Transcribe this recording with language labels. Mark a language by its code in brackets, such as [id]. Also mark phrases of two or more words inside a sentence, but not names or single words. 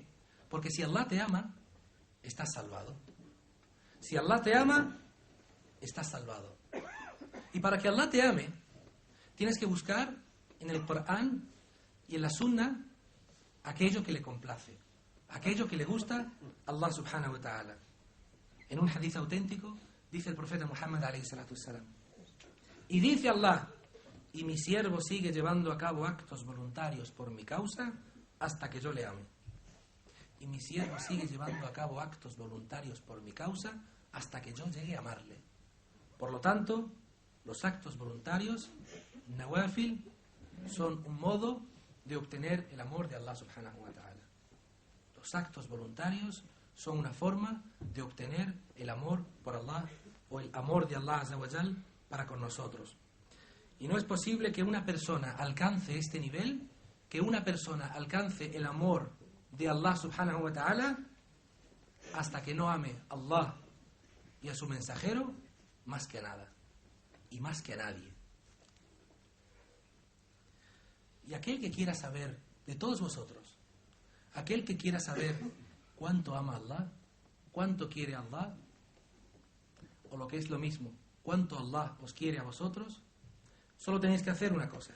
[es] Porque si Allah te ama, estás salvado. Si Allah te ama, estás salvado. Y para que Allah te ame, tienes que buscar en el Corán y en la Sunna aquello que le complace, aquello que le gusta a Allah [ar] سبحانه وتعالى. [es] En un hadith auténtico dice el profeta Muhammad ﷺ: y dice Allah, y mi siervo sigue llevando a cabo actos voluntarios por mi causa hasta que yo le ame. Y mi siervo sigue llevando a cabo actos voluntarios por mi causa hasta que yo llegue a amarle. Por lo tanto, los actos voluntarios, nawafil, son un modo de obtener el amor de Allah [ar] سبحانه وتعالى. [es] Los actos voluntarios son una forma de obtener el amor por Allah o el amor de Allah [ar] عز وجل [es] para con nosotros. Y no es posible que una persona alcance este nivel, que una persona alcance el amor de Allah [ar] سبحانه وتعالى [es] hasta que no ame a Allah y a su mensajero más que a nada y más que a nadie. Y aquel que quiera saber, de todos vosotros, aquel que quiera saber cuánto ama a Allah, cuánto quiere a Allah, o lo que es lo mismo, cuánto Allah os quiere a vosotros, solo tenéis que hacer una cosa.